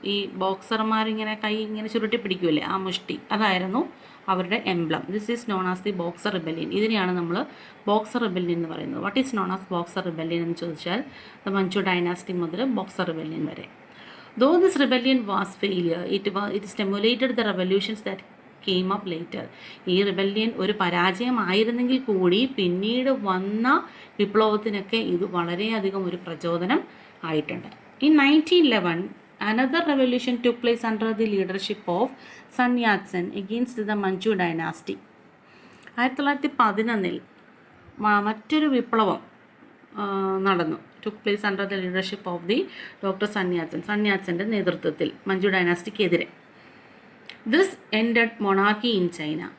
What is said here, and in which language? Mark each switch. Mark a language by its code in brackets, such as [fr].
[ml] ഈ ബോക്സർമാരിങ്ങനെ കൈ ഇങ്ങനെ ചുരുട്ടി പിടിക്കൂലേ, ആ മുഷ്ടി, അതായിരുന്നു അവരുടെ emblem. [en] This is known as the Boxer Rebellion. [ml] ഇതിനെയാണ് നമ്മൾ ബോക്സർ റിബല്യൻ എന്ന് പറയുന്നത്. [en] what is known as Boxer Rebellion [ml] എന്ന് ചോദിച്ചാൽ ദ മഞ്ചു ഡൈനാസ്റ്റി മുതൽ ബോക്സർ റിബല്യൻ വരെ. [en] Though this rebellion was failure, it stimulated the revolutions that came up later. [ml] ഈ rebellion ഒരു പരാജയമായിരുന്നെങ്കിൽ കൂടി പിന്നീട് വന്ന വിപ്ലവത്തിനൊക്കെ ഇത് വളരെയധികം ഒരു പ്രചോദനം ആയിട്ടുണ്ട്. [en] In 1911, another revolution took place under the leadership of Sun Yat-sen against the Manchu dynasty. [ml] 1911 മറ്റൊരു വിപ്ലവം നടന്നു. [en] took place under the leadership of the Dr. Sun Yat-sen. [ml] Sun യാത്സൻ്റെ നേതൃത്വത്തിൽ Manju ഡൈനാസ്റ്റിക്കെതിരെ. [en] This ended monarchy in China.